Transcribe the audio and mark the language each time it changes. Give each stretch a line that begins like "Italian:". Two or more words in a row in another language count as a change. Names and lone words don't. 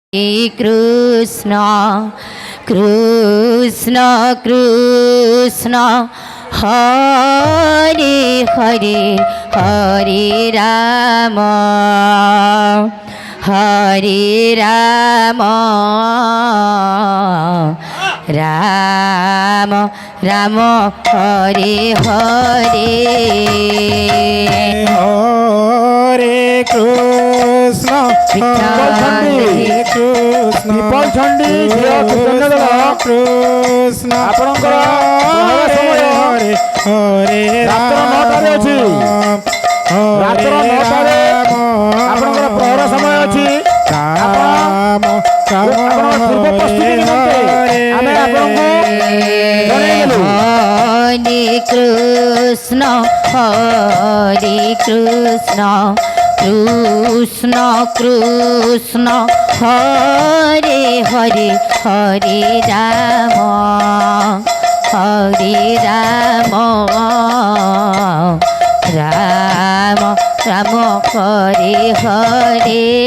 Sanskrit: কৃষ্ণ কৃষ্ণ কৃষ্ণ হরে হরে হরে রাম হরে রাম রাম রাম হরে হরে হরে কৃষ্ণ হরে কৃষ্ণ চণ্ডী কৃষ্ণ
Odia: ଆପଣଙ୍କର
Sanskrit: ହରେ ହରେ
Odia: ରାତ୍ର 9ଟାରେ ଅଛି। ରାତ୍ର 9ଟାରେ ଆପଣଙ୍କର ପ୍ରହର ସମୟ ଅଛି। ରାମ ଆପଣଙ୍କ ପୂର୍ବ ପ୍ରସ୍ତୁତି ନିମନ୍ତେ ଆମେ ଆପଣଙ୍କୁ ଜଣାଇଦେଲୁ।
Sanskrit: হরে কৃষ্ণ হরে কৃষ্ণ কৃষ্ণ কৃষ্ণ হরে হরে হরে রাম হরে রাম রাম রাম হরে হরে